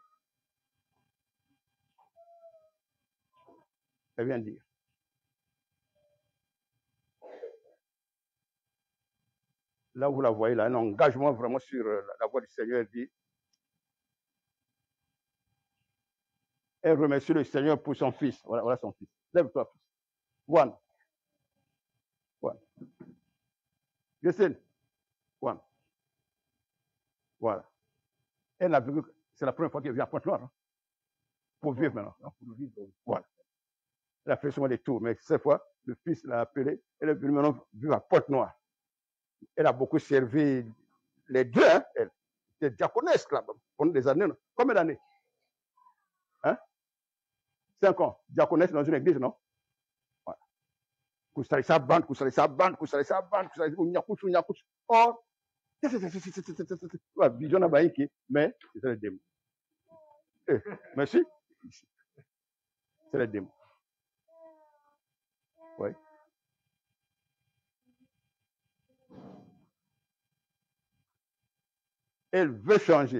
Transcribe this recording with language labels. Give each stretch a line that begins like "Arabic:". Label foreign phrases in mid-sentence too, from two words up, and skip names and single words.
French: Elle vient dire. Là, vous la voyez, là, un engagement vraiment sur la voie du Seigneur. Elle dit, elle remercie le Seigneur pour son fils. Voilà, voilà son fils. Lève-toi, fils.
English: One. Listen.
French: One. Voilà. Elle a vu que c'est la première fois qu'elle vient à Pointe-Noire. Hein, pour vivre maintenant. Hein, pour vivre. Voilà. Elle a fait souvent des tours, mais cette fois, le fils l'a appelé. Elle est venue maintenant vivre à Pointe-Noire. Elle a beaucoup servi les deux, hein, elle. était diaconesse là pendant des années. Non? Combien d'années? Hein? 5 ans. Diaconesse dans une église, non? Voilà. Kusarisa bande, kusarisa bande, kusarisa bande, kusarisa unyakutu, unyakutu. Or, vision n'a pas écrit, mais c'est le démon. Merci. C'est le démon. Oui. Elle veut changer.